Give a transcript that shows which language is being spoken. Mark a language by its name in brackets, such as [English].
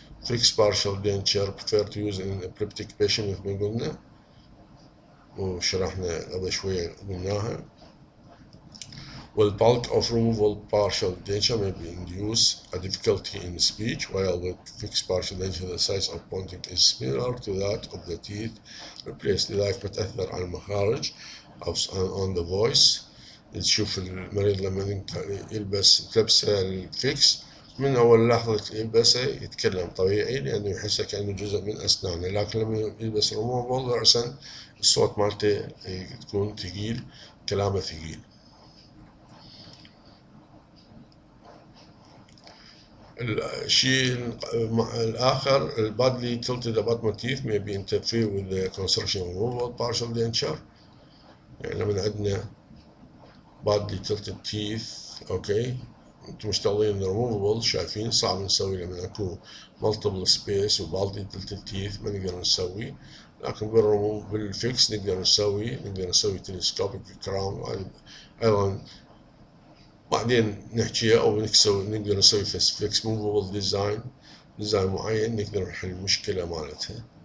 [English] Fixed partial denture prefer to use in epileptic patient [Arabic] مثل ما قلنا وشرحنا قبل شوية قلناها. [English] bulk of removal partial denture may be induce a difficulty in speech, while with fixed partial denture the size of pointing is similar to that of the teeth replaced. [Arabic] لذلك بتأثر على المخارج أو [English] on the voice. [Arabic] تشوف المريض لما يلبس لبسه الفيكس من أول لحظة يلبسه يتكلم طبيعي لأنه يحس كأنه جزء من أسنانه. لكن لما يلبس removable رأسا الصوت مالته تكون ثقيل كلامه ثقيل. الشيء الآخر البادلي [English] tilted abutment teeth may be interfere with the construction of removal partial denture. [Arabic] يعني لما عندنا [English] badly tilted teeth [Arabic] اوكي انتم مشتغلين removable شايفين صعب نسوي لما اكو [English] multiple space [Arabic] و badly tilted teeth ما نقدر نسوي. لكن بالفيكس نقدر نسوي telescopic crown ايضا بعدين نحكيها او نقدر نسوي فيكس موفبل ديزاين معين نقدر نحل المشكله مالتها.